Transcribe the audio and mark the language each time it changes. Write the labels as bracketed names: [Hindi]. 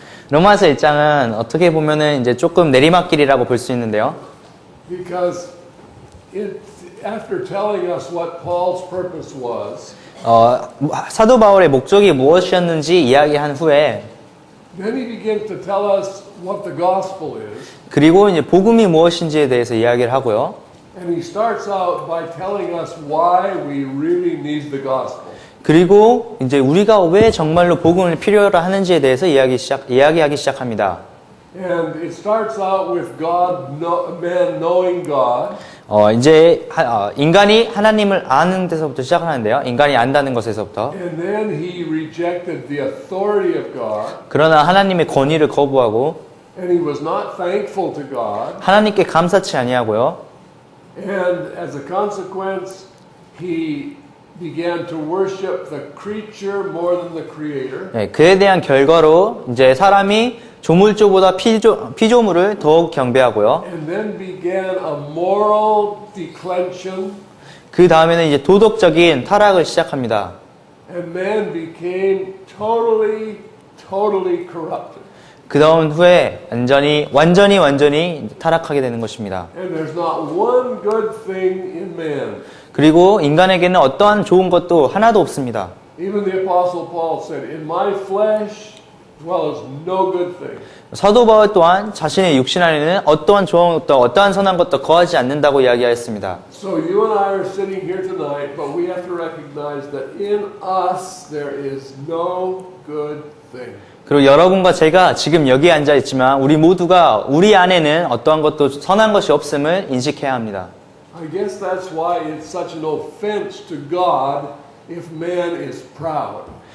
[Korean] 로마서 1장은 어떻게 보면은 이제 조금 내리막길이라고 볼 수 있는데요. [English] Because after telling us what Paul's purpose was, [Korean] 사도 바울의 목적이 무엇이었는지 이야기한 후에 [English] then he begins to tell us what the gospel is. [Korean] 그리고 이제 복음이 무엇인지에 대해서 이야기를 하고요. [English] And he starts out by telling us why we really need the gospel. [Korean] 그리고 이제 우리가 왜 정말로 복음을 필요로 하는지에 대해서 이야기하기 시작합니다. [English] And it starts out with man knowing God. [Korean] 이제 인간이 하나님을 아는 데서부터 시작을 하는데요. 인간이 안다는 것에서부터. [English] And then he rejected the authority of God. [Korean] 그러나 하나님의 권위를 거부하고 [English] And he was not thankful to God. [Korean] 하나님께 감사치 아니하고요. [English] And as a consequence, he began to worship the creature more than the creator. [Korean] 네, 그에 대한 결과로 이제 사람이 조물주보다 피조물을 더욱 경배하고요. [English] And then began a moral declension. [Korean] 그 다음에는 이제 도덕적인 타락을 시작합니다. [English] And man became totally corrupted. [Korean] 그 다음 후에 완전히 타락하게 되는 것입니다. [English] And there's not one good thing in man. [Korean] 그리고 인간에게는 어떠한 좋은 것도 하나도 없습니다. [English] Even the Apostle Paul said, "In my flesh dwells no good thing." [Korean] 사도 바울 또한 자신의 육신 안에는 어떠한 좋은 것도 어떠한 선한 것도 거하지 않는다고 이야기하였습니다. [English] So you and I are sitting here tonight, but we have to recognize that in us there is no good thing. [Korean] 그리고 여러분과 제가 지금 여기에 앉아 있지만 우리 모두가 우리 안에는 어떠한 것도 선한 것이 없음을 인식해야 합니다. [English] I guess that's why it's such an offense to God if man is proud.